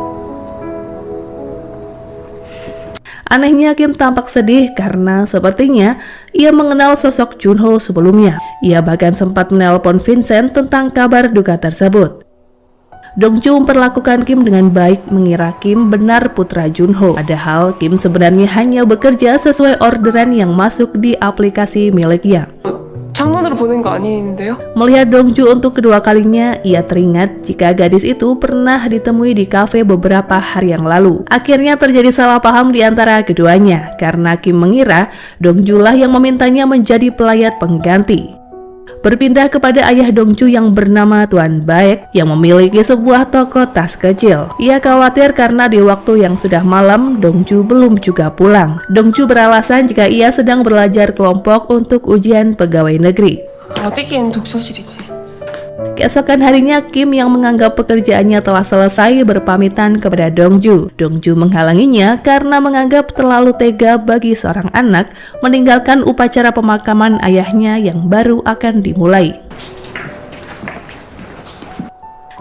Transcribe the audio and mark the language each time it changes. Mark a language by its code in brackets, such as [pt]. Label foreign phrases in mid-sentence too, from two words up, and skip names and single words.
[id] Anehnya, Kim tampak sedih karena sepertinya ia mengenal sosok Junho sebelumnya. Ia bahkan sempat menelpon Vincent tentang kabar duka tersebut. Dongju memperlakukan Kim dengan baik, mengira Kim benar putra Junho. Padahal Kim sebenarnya hanya bekerja sesuai orderan yang masuk di aplikasi miliknya. [ko] 장난으로 보낸 거 아닌데요? [id] Melihat Dongju untuk kedua kalinya, ia teringat jika gadis itu pernah ditemui di kafe beberapa hari yang lalu. Akhirnya terjadi salah paham di antara keduanya, karena Kim mengira Dongju lah yang memintanya menjadi pelayat pengganti. Berpindah kepada ayah Dongju yang bernama Tuan Baek yang memiliki sebuah toko tas kecil. Ia khawatir karena di waktu yang sudah malam, Dongju belum juga pulang. Dongju beralasan jika ia sedang belajar kelompok untuk ujian pegawai negeri. [ko] 어디긴 독서실이지. [id] Keesokan harinya, Kim yang menganggap pekerjaannya telah selesai berpamitan kepada Dongju. Dongju menghalanginya karena menganggap terlalu tega bagi seorang anak meninggalkan upacara pemakaman ayahnya yang baru akan dimulai.